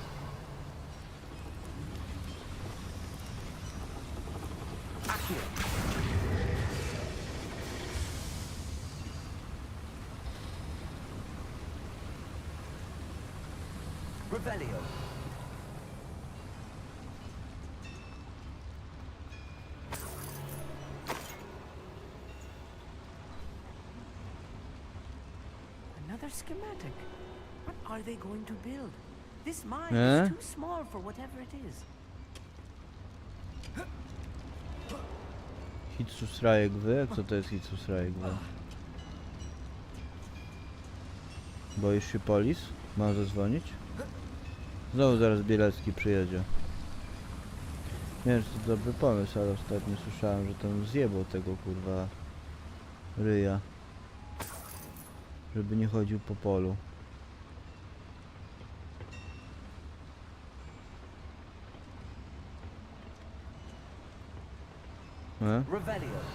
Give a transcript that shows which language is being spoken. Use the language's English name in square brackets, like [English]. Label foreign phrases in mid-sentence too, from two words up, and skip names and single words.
[English] Accio. Revelio. Another schematic. What are they going to build? This mine is too small for whatever it is. Hitsus Rajek wy? [Polish] Co to jest Hitsus Rajek wy? Boisz się polis? Mam zadzwonić? Znowu zaraz Bielecki przyjedzie. Nie wiem, czy to dobry pomysł, ale ostatnio słyszałem, że tam zjebał tego kurwa ryja. Żeby nie chodził po polu. Revelio.